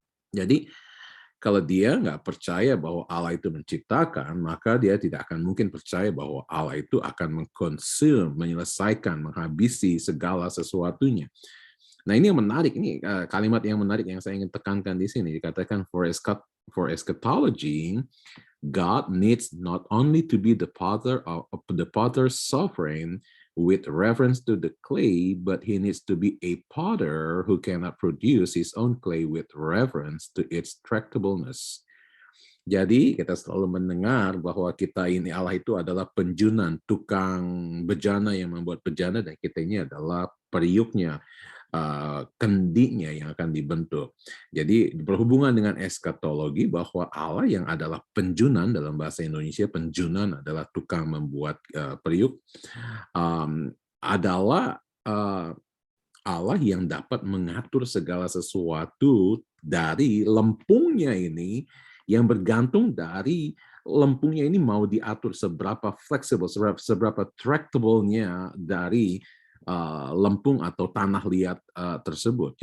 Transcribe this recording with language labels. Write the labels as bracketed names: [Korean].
[Indonesian] Jadi kalau dia nggak percaya bahwa Allah itu menciptakan, maka dia tidak akan mungkin percaya bahwa Allah itu akan menyelesaikan, menghabisi segala sesuatunya. Nah, ini yang menarik, ini kalimat yang menarik yang saya ingin tekankan di sini. [English] Dikatakan for eschatology, God needs not only to be the potter's sovereign with reference to the clay, but he needs to be a potter who cannot produce his own clay with reference to its tractableness. [Indonesian] Jadi kita selalu mendengar bahwa kita ini Allah itu adalah penjunan, tukang bejana yang membuat bejana, dan kita ini adalah periuknya, kendinya yang akan dibentuk. Jadi berhubungan dengan eskatologi bahwa Allah yang adalah penjunan, dalam bahasa Indonesia penjunan adalah tukang membuat periuk, adalah Allah yang dapat mengatur segala sesuatu dari lempungnya ini, yang bergantung dari lempungnya ini mau diatur seberapa fleksibel, seberapa tractable-nya dari lempung atau tanah liat tersebut.